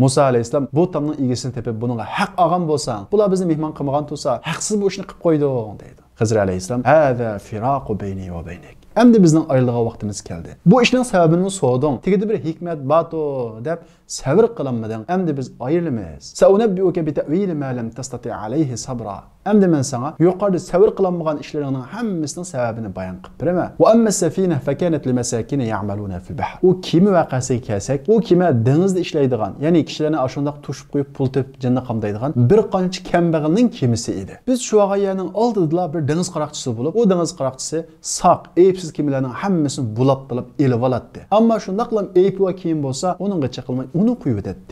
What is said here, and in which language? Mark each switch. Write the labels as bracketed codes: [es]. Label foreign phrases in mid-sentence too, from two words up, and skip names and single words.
[uz] Musa alayhissalom bu tomning egisini tepib, buningga haq olgan bo'lsang, bular bizni mehmon qilmagan tursa, haqsiz bu ishni qilib qo'yding deydi. Xizr alayhissalom, [ar] "هذا فراق بيني وبينك." [uz] Endi bizning ayrılğa vaqtimiz keldi. Bu ishning sababini so'rading. Tegida bir hikmat bato deb sabr qilolmading. Endi biz ayrılamiz. [ar] سأنبئك بتأويل ما لم تستطع عليه صبرا. [uz] Endi men sana yuqorida sabr qilolmagan ishlaringning hammasining sababini bayon qilib beraman. [ar] وأما السفينة فكانت لمساكين يعملون في البحر. [uz] U kema vaqasiga kelsak, u kema dengizda ishlaydigan, ya'ni kishilarni ashundaq tushib qo'yib pul tepib janna qamdaydigan bir qancha kambag'alning kemisi edi. Biz shu vaqayaning oldida bir dengiz qaroqchisi bo'lib, u dengiz qaroqchisi saq, eyibsiz kemalarning hammasini bulab qilib elib oladi. Ammo shundaqlam eyib va kiyim bo'lsa, uningga chaqilmay uni qo'yib o'tadi.